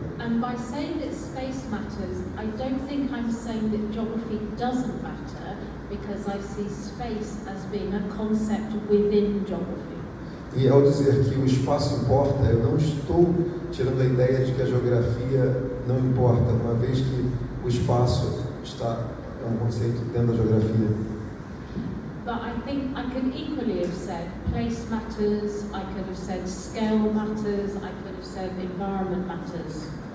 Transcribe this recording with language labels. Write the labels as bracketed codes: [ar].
[en] And by saying that space matters, I don't think I'm saying that geography doesn't matter, because I see space as being a concept within geography. [pt] E ao dizer que o espaço importa, eu não estou tirando a ideia de que a geografia não importa, uma vez que o espaço é um conceito dentro da geografia. [en] But I think I could equally have said place matters, I could have said scale matters, I could have said environment matters.